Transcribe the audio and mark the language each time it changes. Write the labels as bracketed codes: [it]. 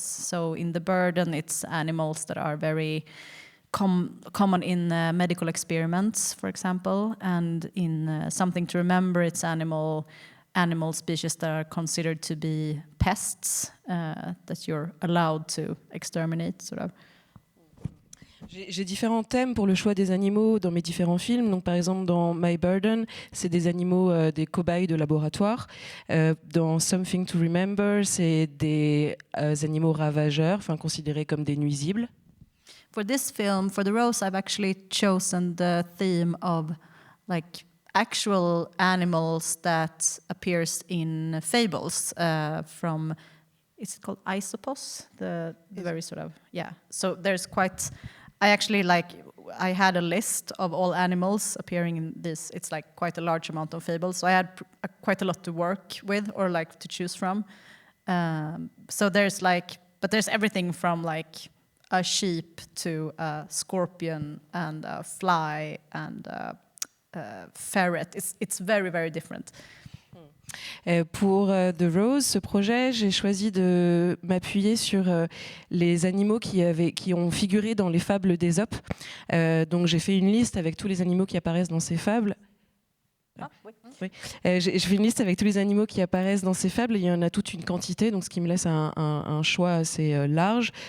[en] So in The Burden, it's animals that are very common in medical experiments, for example, and in Something to Remember, it's animal species that are considered to be pests that you're allowed to exterminate, sort of. [fr] J'ai différents thèmes pour le choix des animaux dans mes différents films. Donc, par exemple, dans My Burden, c'est des animaux, des cobayes de laboratoire. Dans Something to Remember, c'est des animaux ravageurs, enfin considérés comme des nuisibles. [en] For this film, for The Rose, I've actually chosen the theme of like actual animals that appears in fables from, is it called Aesopus? The very sort of, yeah. So there's quite, I actually I had a list of all animals appearing in this. It's like quite a large amount of fables. So I had quite a lot to work with or like to choose from. So there's but there's everything from like a sheep to a scorpion and a fly and a ferret. It's very, very different. [fr] Pour The Rose, ce projet, j'ai choisi de m'appuyer sur les animaux qui ont figuré dans les fables d'Ésope. Donc j'ai fait une liste avec tous les animaux qui apparaissent dans ces fables. Oui. J'ai fait une liste avec tous les animaux qui apparaissent dans ces fables. Il y en a toute une quantité, donc ce qui me laisse un choix assez large.